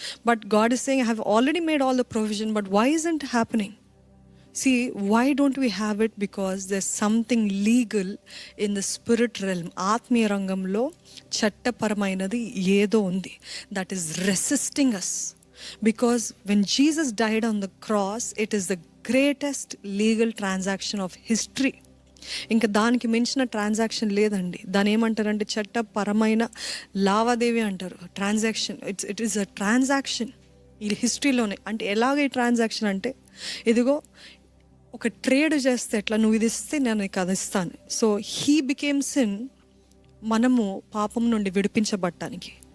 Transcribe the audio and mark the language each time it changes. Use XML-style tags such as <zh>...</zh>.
<en>But God is saying, I have already made all the provision, but why isn't happening? See, why don't we have it? Because there's something legal in the spirit realm.</en> <te>ఆత్మీయ రంగంలో చట్టపరమైనది ఏదో ఉంది</te> <en>that is resisting us. Because when Jesus died on the cross, it is the greatest legal transaction of history.</en> <te>ఇంకా దానికి మించిన transaction లేదండి. దాని ఏమంటారంటే చట్టపరమైన లావాదేవీ అంటారు, transaction.</te> <en>it is a transaction</en> <te>ఈ హిస్టరీలోనే. అంటే ఎలాగ ఈ ట్రాన్సాక్షన్ అంటే, ఇదిగో ఒక ట్రేడ్ చేస్తే ఎట్లా, నువ్వు ఇది ఇస్తే నేను నీకు అది ఇస్తాను.</te> <en>so he became sin,</en> <te>మనము పాపం నుండి విడిపించబడటానికి.</te>